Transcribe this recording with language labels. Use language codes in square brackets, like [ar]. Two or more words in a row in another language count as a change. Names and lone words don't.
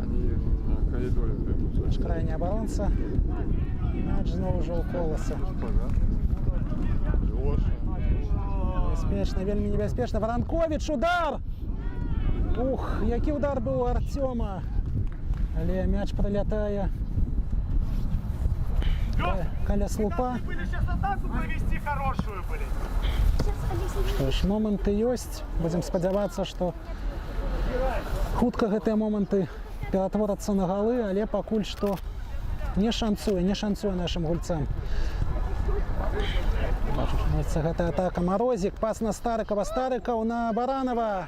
[be] Крайні абаронца. Мяч зноў ужо ў Коласа. Небяспечна, вельмі небяспечна. Варанкович, удар! Ух, які удар быў у Артёма. але мяч прилятае каля слупа. [ru] Были сейчас атаку провести хорошую, блин. [be] Што ж, моманты ёсць. Будзем спадзявацца, што хутка гэтыя моманты ператворацца на галы, але пакуль што не шанцуе нашым гульцам. Бачыце, гэта атака Морозик, пас на Старыкова, Старыкаў на Баранова.